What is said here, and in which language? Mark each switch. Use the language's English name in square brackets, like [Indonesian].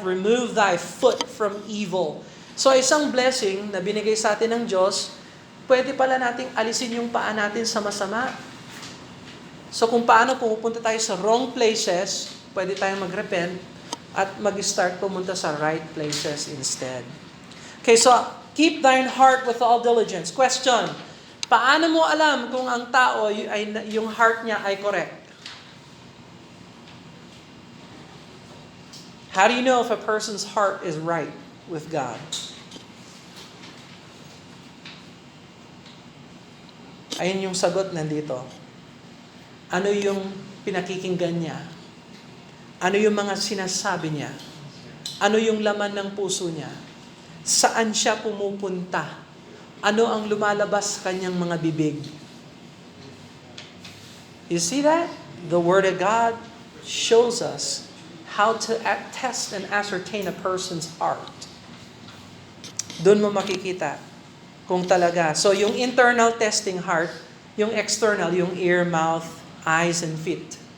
[English] Remove thy foot from evil. [Filipino] So isang blessing na binigay sa atin ng Diyos, pwede pala nating alisin yung paa natin sa masama. So kung paano pupunta tayo sa wrong places, pwede tayong mag-repent at mag-start pumunta sa right places instead. [English] Okay, so keep thine heart with all diligence. Question. [Filipino] Paano mo alam kung ang tao, yung heart niya ay correct? [English] How do you know if a person's heart is right with God? [Filipino] Ayun yung sagot nandito. Ano yung pinakikinggan niya? Ano yung mga sinasabi niya? Ano yung laman ng puso niya? Saan siya pumupunta? Ano ang lumalabas sa kanyang mga bibig? [English] You see that? The Word of God shows us how to test and ascertain a person's heart. [Filipino] Doon mo makikita kung talaga. So yung internal testing heart, yung external, yung ear, mouth, eyes, and feet.